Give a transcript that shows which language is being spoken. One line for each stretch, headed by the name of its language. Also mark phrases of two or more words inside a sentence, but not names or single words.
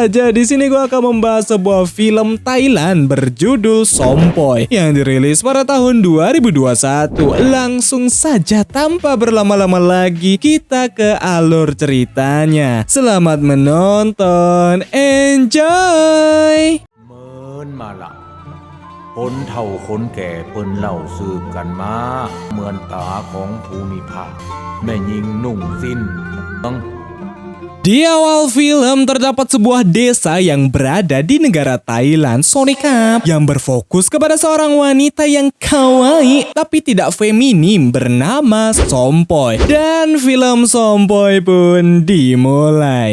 Indonesian: Di sini gue akan membahas sebuah film Thailand berjudul Sompoy yang dirilis pada tahun 2021. Langsung saja tanpa berlama-lama lagi kita ke alur ceritanya. Selamat menonton, enjoy.
Northern Thai: เมินมาละคนเฒ่าคนแก่เปิ้นเล่าสืบกันมาเหมือนตาของภูมิภาคแม่หญิงนุ่งสิ้น
Indonesian: Di awal film terdapat sebuah desa yang berada di negara Thailand, Sonekap, yang berfokus kepada seorang wanita yang kawaii tapi tidak feminim bernama Sompoy. Dan film Sompoy pun dimulai.